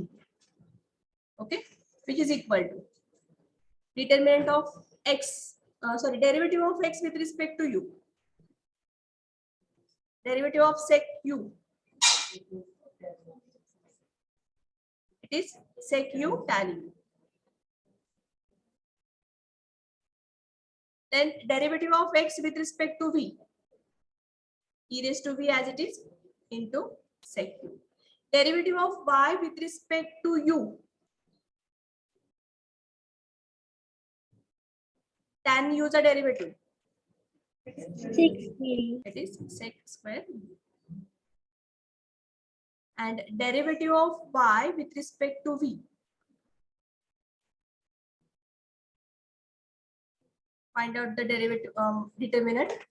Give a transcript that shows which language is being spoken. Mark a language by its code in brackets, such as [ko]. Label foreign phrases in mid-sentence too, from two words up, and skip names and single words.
[en] Okay, which is equal to determinant of derivative of x with respect to u, derivative of sec u, it is sec u tan u. Then derivative of x with respect to v, e raised to v as it is into sec u. Derivative of y with respect to u, tan u is a derivative. It is sec square u. And derivative of y with respect to v, find out the derivative determinant.